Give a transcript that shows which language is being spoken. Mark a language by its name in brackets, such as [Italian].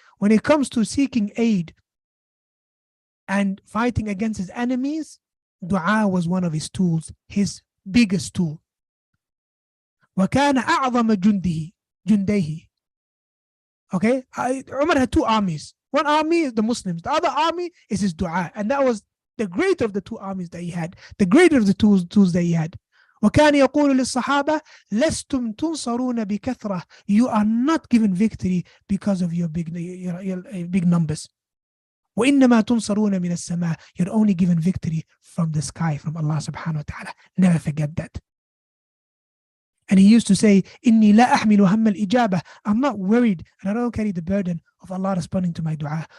[English] When it comes to seeking aid and fighting against his enemies, dua was one of his tools, his biggest tool. [Arabic] وكان أعظم جنديه. [English] Okay, Umar had two armies. One army is the Muslims. The other army is his dua. And that was the greater of the two armies that he had. The greater of the tools that he had. [Arabic] وكان يقول للصحابة لستم تنصرون بكثرة. [English] You are not given victory because of your big numbers. [Arabic] وإنما تنصرون من السماء. [English] You're only given victory from the sky, from Allah subhanahu wa ta'ala. Never forget that. And he used to say, [Arabic] إني لا أحمل هم الإجابة. [English] I'm not worried and I don't carry the burden of Allah responding to my dua.